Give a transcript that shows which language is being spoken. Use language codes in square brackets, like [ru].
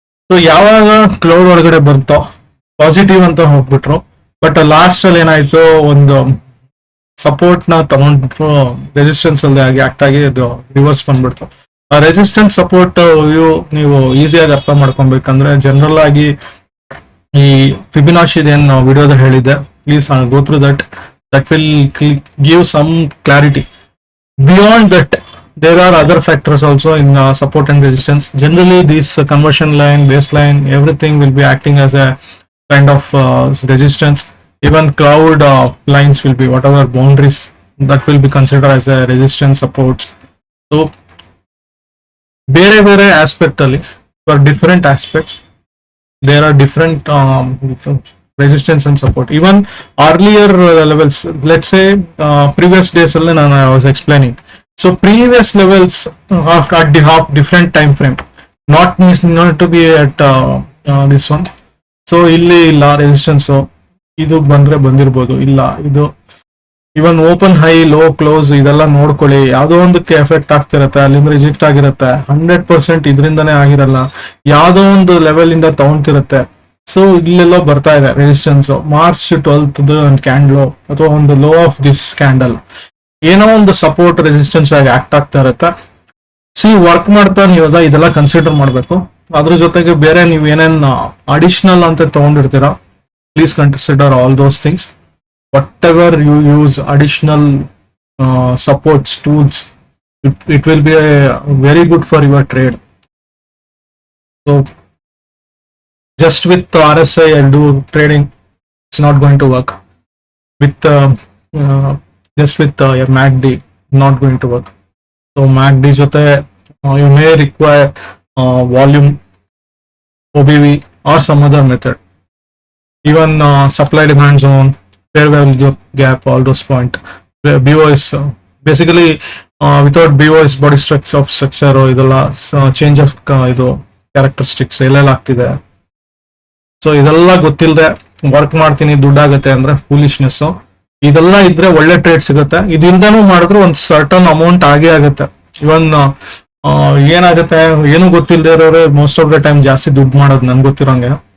[kn] So ಯಾವಾಗ cloud ಒಳಗಡೆ ಬರುತ್ತೋ ಪಾಸಿಟಿವ್ ಅಂತ ಹೋಗ್ಬಿಟ್ರು, ಬಟ್ ಲಾಸ್ಟ್ ಅಲ್ಲಿ ಏನಾಯ್ತು, ಒಂದು ಸಪೋರ್ಟ್ ನ ತಗೊಂಡ್ಬಿಟ್ರು, ರೆಸಿಸ್ಟೆನ್ಸ್ ಅಲ್ಲಿ ಆಕ್ಟ್ ಆಗಿ ಅದು ರಿವರ್ಸ್ ಬಂದ್ಬಿಡ್ತು. ಆ ರೆಸಿಸ್ಟೆನ್ಸ್ ಸಪೋರ್ಟ್ ನೀವು ಈಸಿಯಾಗಿ ಅರ್ಥ ಮಾಡ್ಕೊಬೇಕಂದ್ರೆ ಜನರಲ್ ಆಗಿ ಈ ಫಿಬಿನಾಶಿ ಏನ್ ವಿಡಿಯೋದ ಹೇಳಿದ್ದೆ, [en] Please go through that will give some clarity. Beyond that there are other factors also in support and resistance. Generally this conversion line, baseline, everything will be acting as a kind of resistance. Even cloud lines will be whatever boundaries that will be considered as a resistance supports. So [kn] ಬೇರೆ aspect ಅಲ್ಲಿ [en] for different aspects there are different resistance and support. Even earlier levels, let's say previous days alli I was explaining. So previous levels at the half different time frame, not to be at this one. [kn] So ಇಲ್ಲಿ ಇಲ್ಲ resistance, ಇದು ಬಂದ್ರೆ ಬಂದಿರ್ಬೋದು, ಇಲ್ಲ ಇದು ಇವನ್ open high low close ಇದೆಲ್ಲ ನೋಡ್ಕೊಳ್ಳಿ, ಯಾವ್ದೋ ಒಂದಕ್ಕೆ ಎಫೆಕ್ಟ್ ಆಗ್ತಿರತ್ತೆ, ಅಲ್ಲಿಂದ ರಿಜೆಕ್ಟ್ ಆಗಿರತ್ತೆ, 100% ಇದರಿಂದನೇ ಆಗಿರಲ್ಲ, ಯಾವ್ದೋ ಒಂದು ಲೆವೆಲ್ ಇಂದ ತಗೊಂತಿರತ್ತೆ. ಸೊ ಇಲ್ಲೆಲ್ಲೋ ಬರ್ತಾ ಇದೆ ರೆಸಿಸ್ಟೆನ್ಸ್, ಮಾರ್ಚ್ 12th ಕ್ಯಾಂಡಲ್ ಅಥವಾ ಒಂದು ಲೋ ಆಫ್ ದಿಸ್ ಕ್ಯಾಂಡಲ್ ಏನೋ ಒಂದು ಸಪೋರ್ಟ್ ರೆಸಿಸ್ಟೆನ್ಸ್ ಆಗಿ ಆಕ್ಟ್ ಆಗ್ತಾ ಇರುತ್ತೆ. ವರ್ಕ್ ಮಾಡ್ತಾ ನೀವು ಇದೆಲ್ಲ ಕನ್ಸಿಡರ್ ಮಾಡಬೇಕು. ಅದ್ರ ಜೊತೆಗೆ ಬೇರೆ ನೀವು ಏನೇನ್ ಅಡಿಷನಲ್ ಅಂತ ತಗೊಂಡಿರ್ತೀರಾ, [en] Please consider all those things. Whatever you use additional supports tools, it will be very good for your trade. So just with RSI I'll do trading, it's not going to work. With just with your MACD, not going to work. So MACD jote you may require volume, OBV or some other method. Even supply demand zone, fair value gap, all those point. BOS basically without BOS body structure idella change of idu characteristics [kn] ಎಲ್ಲೆಲ್ಲ ಆಗ್ತಿದೆ. So ಇದೆಲ್ಲ ಗೊತ್ತಿಲ್ಲದೆ work ಮಾಡ್ತೀನಿ ದುಡ್ಡಾಗತ್ತೆ ಅಂದ್ರೆ foolishness. ಇದೆಲ್ಲ ಇದ್ರೆ ಒಳ್ಳೆ trade ಸಿಗುತ್ತೆ, ಇದಿಂದನೂ ಮಾಡಿದ್ರೆ ಒಂದು ಸರ್ಟನ್ ಅಮೌಂಟ್ ಆಗೇ ಆಗುತ್ತೆ. ಇವನ್ ಏನಾಗುತ್ತೆ, ಏನು ಗೊತ್ತಿಲ್ಲದೆ ಇರೋರೆ ಮೋಸ್ಟ್ ಆಫ್ ದ ಟೈಮ್ ಜಾಸ್ತಿ ದುಡ್ಡು ಮಾಡೋದು ನನ್ಗೆ ಗೊತ್ತಿರೋಂಗೆ.